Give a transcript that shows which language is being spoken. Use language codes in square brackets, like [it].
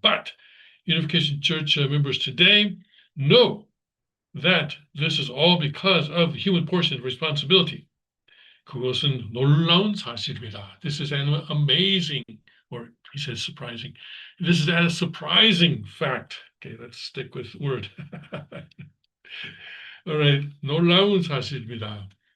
[en] But Unification Church members today know that this is all because of the human portion of responsibility. [ko] 그것은 놀라운 사실입니다. [en] This is an amazing, or he says surprising. This is a surprising fact. Okay, let's stick with the word. All right, [ko] 놀라운 사실입니다.